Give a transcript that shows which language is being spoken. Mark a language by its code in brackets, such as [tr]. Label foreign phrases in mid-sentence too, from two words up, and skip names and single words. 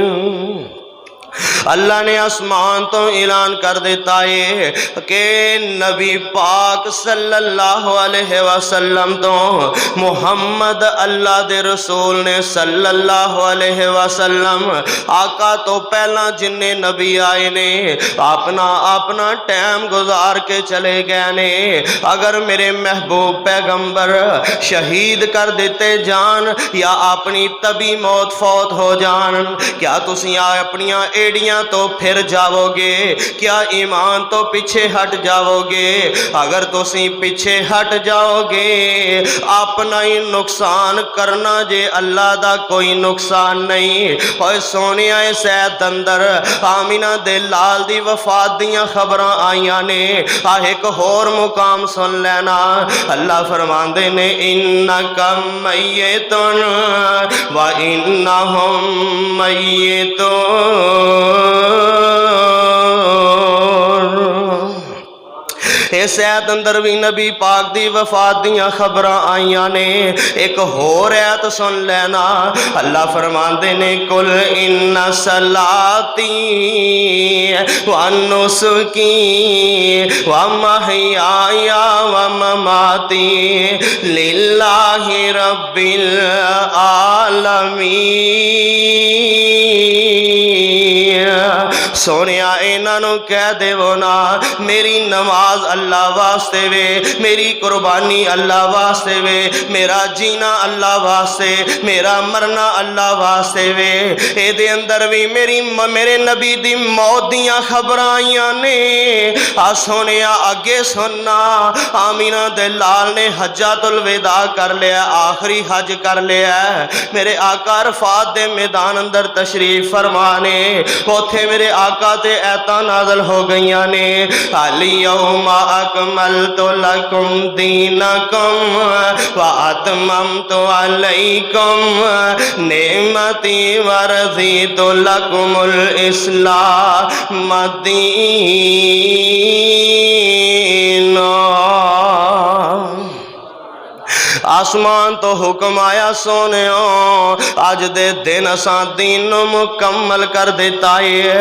[pa] اللہ نے آسمان توں اعلان کر دیتا ہے کہ نبی پاک [ar] صلى الله عليه وسلم [pa] تو محمد اللہ دے رسول نے [ar] صلى الله عليه وسلم [pa] آقا توں پہلا جنے نبی آئے نے اپنا اپنا ٹائم گزار کے چلے گئے نے. اگر میرے محبوب پیغمبر شہید کر دتے جان یا اپنی تبھی موت فوت ہو جان، کیا تسی اپنیاں ایڑیاں توں پھر جاؤ گے? کیا ایمان توں پیچھے ہٹ جاؤ گے? اگر تسی پیچھے ہٹ جاؤ گے اپنا ہی نقصان کرنا جے، اللہ دا کوئی نقصان نہیں. اور سوہنے سید اندر آمنہ دے لال دی وفات دیاں خبراں آئیاں نے. اک ہور مقام سن لینا، اللہ فرماندے نے [ar] إنك ميت وإنهم ميتون. [pa] اس آیت اندر بھی نبی پاک دی وفات دیاں خبراں آئیاں نے. اک ہور آیت سن لینا، اللہ فرماندے نے [ar] قل إن صلاتي ونسكي ومحياي ومماتي لله رب العالمين. [pa] سوہنیا انہوں کہہ دیوو نا، میری نماز اللہ واسطے وے، میری قربانی اللہ واسطے وے، میرا جینا اللہ واسطے، میرا مرنا اللہ واسطے وے. ایدے اندر بھی میرے نبی دی موت دیاں خبر آئیاں نے. آ سوہنیا اگے سننا، آمنہ دے لال نے حجۃ الوداع کر لیا، آخری حج کر لیا. میرے آقا عرفات دے میدان اندر تشریف فرمانے، اوتھے میرے آقا تے آیتاں نازل ہو گئیاں نے, [ar] اليوم أكملت لكم دينكم وأتممت عليكم نعمتي ورضيت لكم الإسلام دينا. [pa] آسمان توں حکم آیا سوہنے اج دے دن اساں دین مکمل کر دتا ہے.